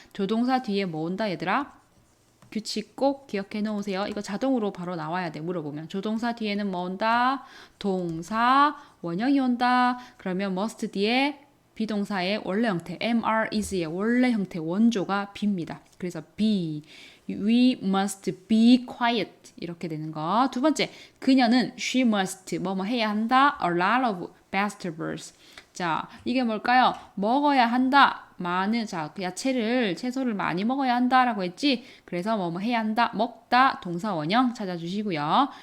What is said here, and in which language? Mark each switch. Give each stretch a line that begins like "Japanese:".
Korean: 조동사 뒤에 뭐 온다 얘들아? 규칙 꼭 기억해 놓으세요. 이거 자동으로 바로 나와야 돼. 물어보면. 조동사 뒤에는 뭐 온다? 동사 원형이 온다. 그러면 must 뒤에 비동사의 원래 형태 MR is의 원래 형태 원조가 be입니다. 그래서 be.
English: We must be quiet
Korean: 이렇게 되는 거. 두 번째, 그녀는
English: she must
Korean: 뭐뭐 해야 한다.
English: A lot of vegetables.
Korean: 자, 이게 뭘까요? 먹어야 한다. 많은 자, 야채를 채소를 많이 먹어야 한다라고 했지. 그래서 뭐뭐 해야 한다. 먹다 동사 원형 찾아주시고요.